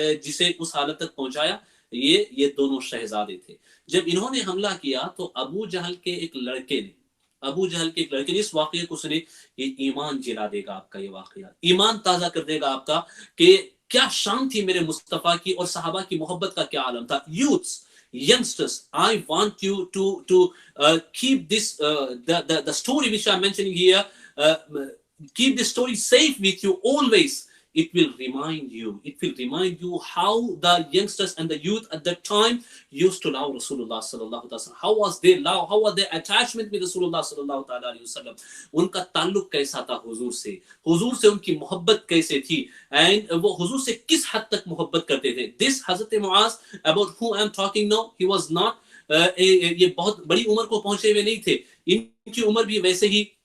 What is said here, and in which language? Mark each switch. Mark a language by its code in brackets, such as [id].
[ur] جسے اس حالت تک پہنچایا یہ دونوں شہزادے تھے۔ جب انہوں نے حملہ کیا تو ابو جہل کے ایک لڑکے نے اس واقعے کو سنے، یہ ایمان جلا دے گا آپ کا، یہ واقعہ ایمان تازہ کر دے گا آپ کا کہ کیا شان تھی میرے مصطفیٰ کی، اور صحابہ کی محبت کا کیا عالم تھا۔ Youths, [en] youngsters, I want you to keep this the story which I'm mentioning here, uh, keep this story safe with you always. It will remind you how the youngsters and the youth at that time used to love Rasulullah sallallahu alaihi wasallam. How was their love, how was their attachment with Rasulullah sallallahu alaihi wasallam. [ur] ان کا تعلق کیسا تھا حضور سے ان کی محبت کیسے تھی، اینڈ وہ حضور سے کس حد تک محبت کرتے تھے۔ This حضرت معاذ [en] about who I am talking now, [ur] he was not یہ بہت بڑی عمر کو پہنچے ہوئے نہیں تھے، ان کی عمر بھی ویسے ہی